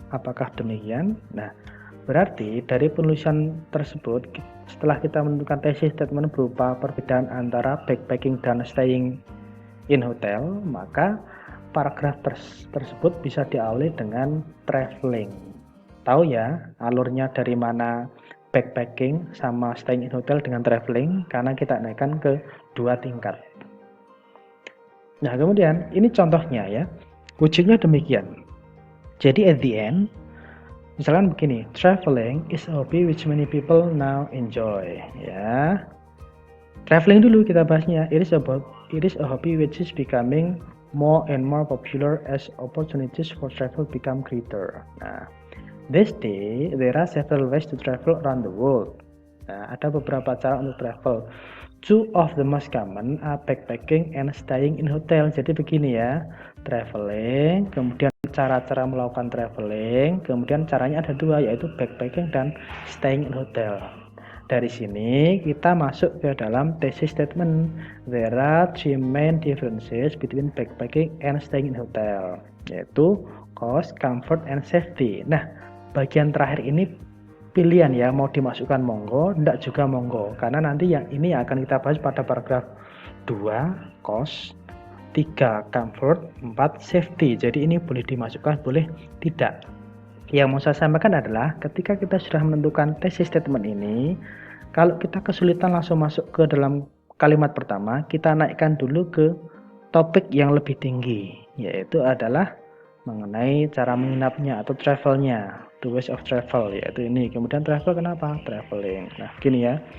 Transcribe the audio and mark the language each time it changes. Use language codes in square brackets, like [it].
[id] Apakah demikian? Nah, berarti dari penulisan tersebut, setelah kita menentukan thesis statement berupa perbedaan antara backpacking dan staying in hotel, maka paragraf tersebut bisa diawali dengan traveling. Tahu ya alurnya dari mana backpacking sama staying in hotel dengan traveling, karena kita naikkan ke 2 tingkat. Nah, kemudian ini contohnya ya. Wujudnya demikian. [en] Jadi at the end, [id] misalkan begini, [en] traveling is a hobby which many people now enjoy ya. [id] Traveling dulu kita bahasnya. [en] It is a hobby which is becoming more and more popular as opportunities for travel become greater. Nah, these days there are several ways to travel around the world. Nah, [id] ada beberapa cara untuk travel. [en] Two of the most common are backpacking and staying in hotel. [id] Jadi begini ya, traveling, kemudian cara-cara melakukan traveling, kemudian caranya ada dua, yaitu backpacking dan staying in hotel. Dari sini kita masuk ke dalam thesis statement. [en] There are three main differences between backpacking and staying in hotel, yaitu cost, comfort, and safety. [id] Nah, bagian terakhir ini pilihan ya, mau dimasukkan monggo, enggak juga monggo, karena nanti yang ini akan kita bahas pada paragraf 2 cost, 3 comfort, 4 safety. Jadi ini boleh dimasukkan, boleh tidak. Yang mau saya sampaikan adalah ketika kita sudah menentukan thesis statement ini, kalau kita kesulitan langsung masuk ke dalam kalimat pertama, kita naikkan dulu ke topik yang lebih tinggi, yaitu adalah mengenai cara menginapnya atau travelnya, [en] the ways of travel, [id] yaitu ini. Kemudian travel kenapa? Traveling. Nah, gini ya.